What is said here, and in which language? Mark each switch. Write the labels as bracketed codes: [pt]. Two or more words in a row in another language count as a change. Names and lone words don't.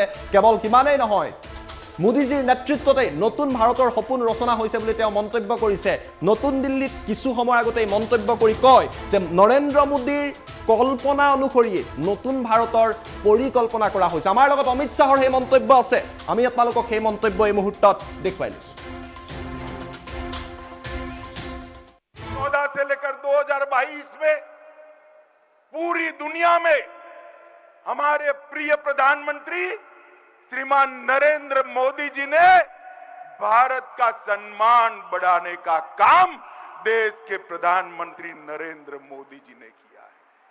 [as] কেৱল সিমানেই নহয়, মোদীজীৰ নেতৃত্বতে নতুন ভাৰতৰ সপোন ৰচনা হৈছে বুলি তেওঁ মন্তব্য কৰিছে। নতুন দিল্লীত কিছু সময় আগতে মন্তব্য কৰি কয় যে নৰেন্দ্ৰ মোদীৰ কল্পনা অনুসৰিয়ে নতুন ভাৰতৰ পৰিকল্পনা কৰা হৈছে। আমাৰ লগত অমিত শাহৰ সেই মন্তব্য আছে, আমি আপোনালোকক সেই মন্তব্য এই মুহূৰ্তত দেখুৱাই লৈছো। [hi] 2014 से लेकर 2022 में पूरी दुनिया में हमारे प्रिय प्रधानमंत्री श्रीमान नरेंद्र मोदी जी ने भारत का सम्मान बढ़ाने का काम देश के प्रधानमंत्री नरेंद्र मोदी जी ने किया है।